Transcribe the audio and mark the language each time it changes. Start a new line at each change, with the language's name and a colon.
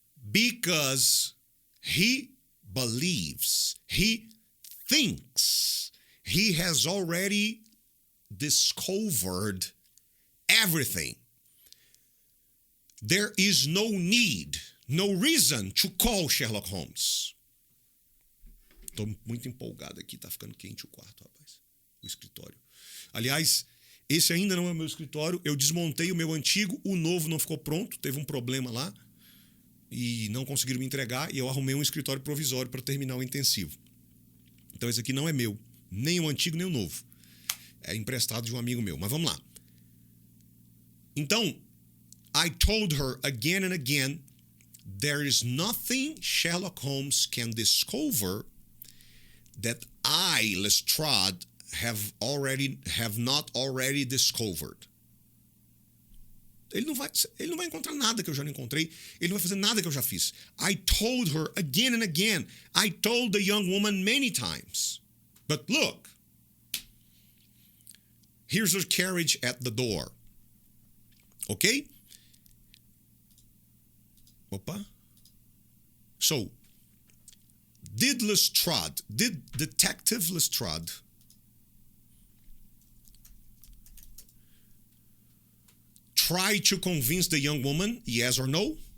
English: Because he believes, he thinks he has already discovered everything. There is no need, no reason to call Sherlock Holmes.
Portuguese: Estou muito empolgado aqui, tá ficando quente o quarto, rapaz. O escritório. Aliás, esse ainda não é o meu escritório. Eu desmontei o meu antigo, o novo não ficou pronto, teve um problema lá e não conseguiram me entregar e eu arrumei um escritório provisório para terminar o intensivo. Então esse aqui não é meu, nem o antigo nem o novo. É emprestado de um amigo meu, mas vamos lá. Então,
English: I told her again and again, there is nothing Sherlock Holmes can discover that I, Lestrade, have not already discovered.
Portuguese: Ele não vai encontrar nada que eu já não encontrei. Ele não vai fazer nada que eu já fiz.
English: I told her again and again. I told the young woman many times. But look, here's her carriage at the door. Okay? Opa. So, did Detective Lestrade try to convince the young woman, yes or no?